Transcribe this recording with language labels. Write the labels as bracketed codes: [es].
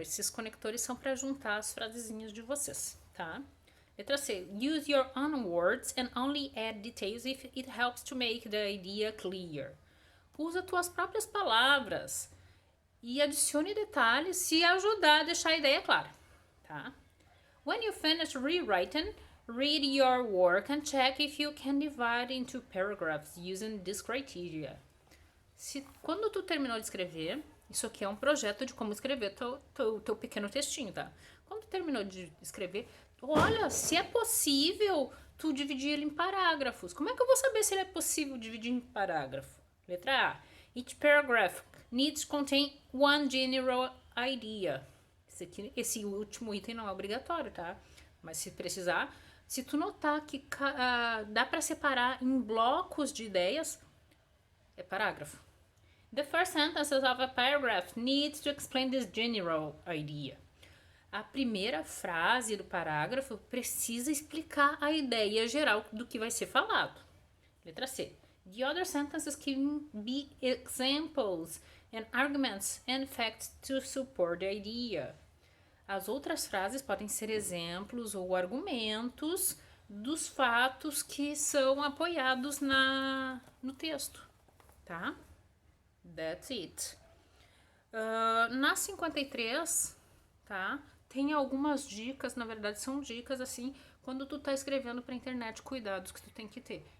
[pt] Esses conectores são para juntar as frasezinhas de vocês, tá? Letra C. [en] Use your own words and only add details if it helps to make the idea clear. [pt] Usa tuas próprias palavras e adicione detalhes se ajudar a deixar a ideia clara, tá? [en] When you finish rewriting, read your work and check if you can divide into paragraphs using this criteria. [pt] Quando tu terminou de escrever, isso aqui é um projeto de como escrever teu pequeno textinho, tá? Quando tu terminou de escrever, olha, se é possível tu dividir ele em parágrafos. Como é que eu vou saber se ele é possível dividir em parágrafo? Letra A. [en] Each paragraph needs to contain one general idea. [pt] Esse último item não é obrigatório, tá? Mas se precisar, se tu notar que dá para separar em blocos de ideias, é parágrafo. [en] The first sentences of a paragraph needs to explain this general idea. [pt] A primeira frase do parágrafo precisa explicar a ideia geral do que vai ser falado. Letra C. [en] The other sentences can be examples and arguments and facts to support the idea. [pt] As outras frases podem ser exemplos ou argumentos dos fatos que são apoiados no texto, tá? [en] That's it. [pt] Na 53, tá? Tem algumas dicas, na verdade são dicas assim, quando tu tá escrevendo pra internet, cuidados que tu tem que ter.